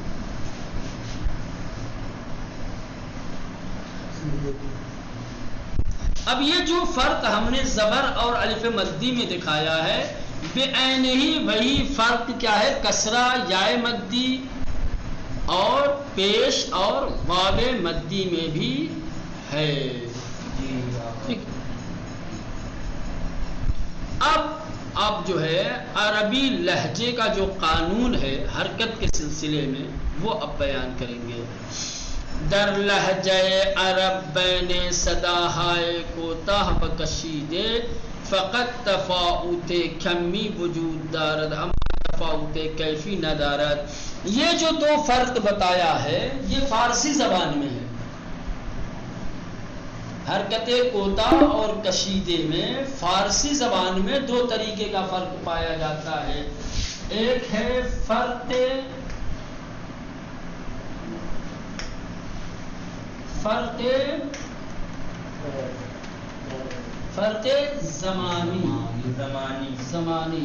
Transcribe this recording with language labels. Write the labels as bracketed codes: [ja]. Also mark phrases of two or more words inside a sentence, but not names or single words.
[ur] اب یہ جو فرق ہم نے زبر اور الف مدی میں دکھایا ہے، بعین ہی وہی فرق کیا ہے کسرہ یائے مدی اور پیش اور واو مدی میں بھی ہے. اب جو ہے عربی لہجے کا جو قانون ہے حرکت کے سلسلے میں وہ اب بیان کریں گے. [fa] در لہجہ عرب بین صدا ہائے کوتاہ بکشیدے فقط تفاوت کمی وجود دارد اما تفاوت کیفی ندارد. [ur] یہ جو دو فرق بتایا ہے یہ فارسی زبان میں ہے. حرکت کوتاہ اور کشیدے میں فارسی زبان میں دو طریقے کا فرق پایا جاتا ہے. ایک ہے فرق زمانی.